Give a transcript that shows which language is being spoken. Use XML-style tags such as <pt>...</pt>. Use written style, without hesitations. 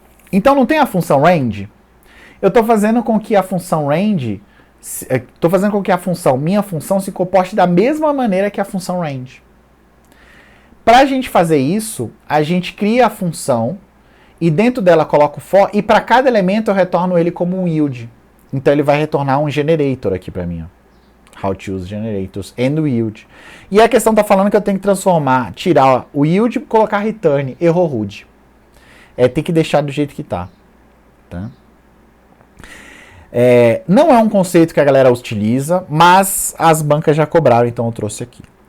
<pt>Então, não tem a função range? Eu estou fazendo com que a função range, estou fazendo com que a função, minha função, se comporte da mesma maneira que a função range. Para a gente fazer isso, a gente cria a função e dentro dela coloco o for e para cada elemento eu retorno ele como um yield. Então ele vai retornar um generator aqui para mim. Ó.</pt> <en>How to use generators and yield.</en> <pt>E a questão está falando que eu tenho que transformar, tirar o yield e colocar return, error rude. Tem que deixar do jeito que está. Tá? Não é um conceito que a galera utiliza, mas as bancas já cobraram, então eu trouxe aqui.</pt>